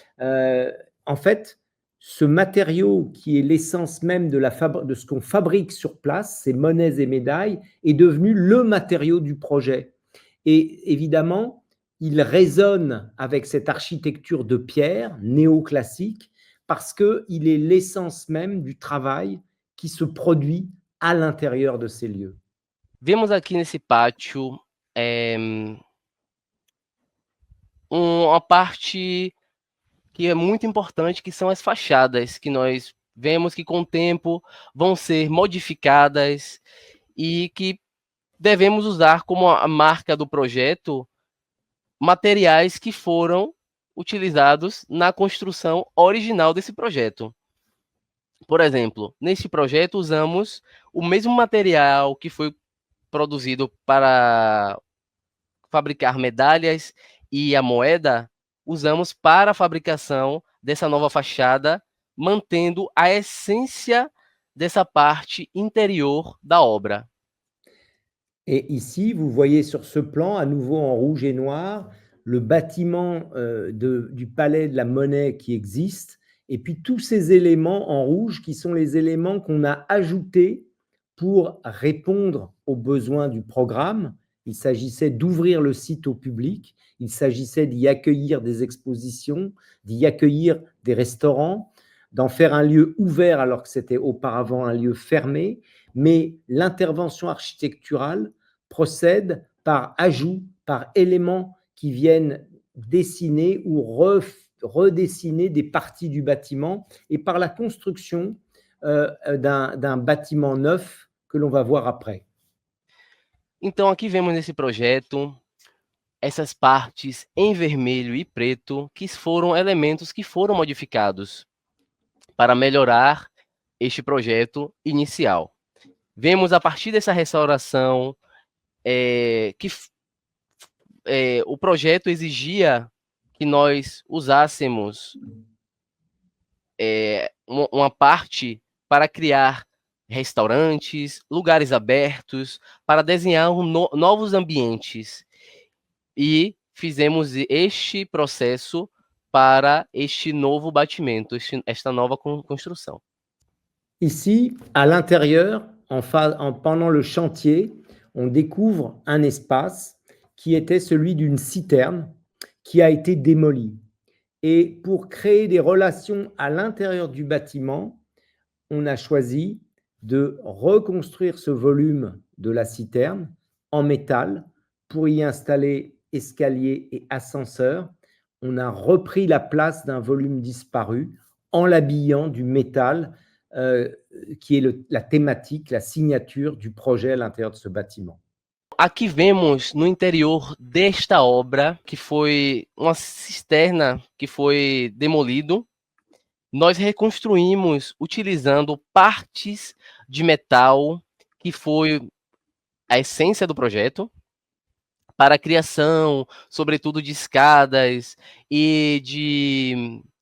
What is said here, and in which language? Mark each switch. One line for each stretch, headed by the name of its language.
French: En fait, ce matériau qui est l'essence même de ce qu'on fabrique sur place, ces monnaies et médailles, est devenu le matériau du projet. Et évidemment, il résonne avec cette architecture de pierre néoclassique parce qu'il est l'essence même du travail qui se produit à l'intérieur de ces lieux.
Portuguese: Vemos aqui nesse pátio uma parte que é muito importante, que são as fachadas, que nós vemos que com o tempo vão ser modificadas e que devemos usar como a marca do projeto materiais que foram utilizados na construção original desse projeto. Por exemplo, neste projeto usamos o mesmo material que foi produzido para fabricar medalhas e a moeda, usamos para a fabricação dessa nova fachada, mantendo a essência dessa parte interior da obra.
French: Et ici, vous voyez sur ce plan, à nouveau en rouge et noir, le bâtiment du Palais de la Monnaie qui existe, et puis tous ces éléments en rouge qui sont les éléments qu'on a ajoutés pour répondre aux besoins du programme. Il s'agissait d'ouvrir le site au public, il s'agissait d'y accueillir des expositions, d'y accueillir des restaurants, d'en faire un lieu ouvert alors que c'était auparavant un lieu fermé, mais l'intervention architecturale procède par ajout, par éléments qui viennent dessiner ou redessiner des parties du bâtiment et par la construction d'un bâtiment neuf que l'on va voir après.
Portuguese: Então, aqui vemos nesse projeto essas partes em vermelho e preto, que foram elementos que foram modificados para melhorar este projeto inicial. Vemos a partir dessa restauração que o projeto exigia que nós usássemos uma parte para criar restaurantes, lugares abertos, para desenhar novos ambientes. E fizemos este processo para este novo bâtiment, esta nova construção.
French: Ici, à l'intérieur, pendant le chantier, on découvre un espace qui était celui d'une citerne qui a été démolie. Et pour créer des relations à l'intérieur du bâtiment, on a choisi de reconstruire ce volume de la citerne en métal pour y installer escalier et ascenseur. On a repris la place d'un volume disparu en l'habillant du métal qui est la thématique, la signature du projet à l'intérieur de ce bâtiment.
Portuguese: Aqui vemos no interior desta obra, que foi uma cisterna que foi demolido, nós reconstruímos utilizando partes de metal, que foi a essência do projeto, para a criação, sobretudo de escadas e